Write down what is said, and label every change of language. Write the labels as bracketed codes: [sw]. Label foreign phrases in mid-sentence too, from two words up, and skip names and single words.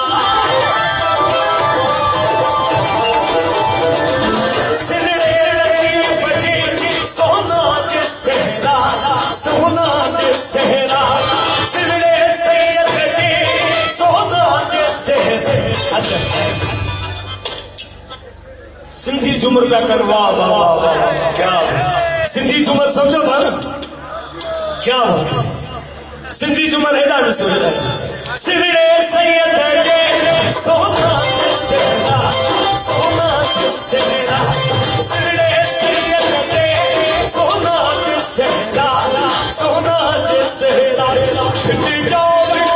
[sd] सोना जे सेहरा सिरे सैयद जे सोना जे सेहरा सिंधी झूमर पिया कनि वाह वाह वाह वाह वाह [ur] क्या बात। [sd] सिंधी झूमर समझो था न [ur] क्या बात है। [sd] सिंधी झूमर हेॾा ॾिसो हेॾा सिरड़े सैयद जे सोना जे सिरड़ा सोना जे सिरड़ा सिरड़े सैयद जे सोना जे सिरड़ा सोना जे सिरड़ा फिट जाओ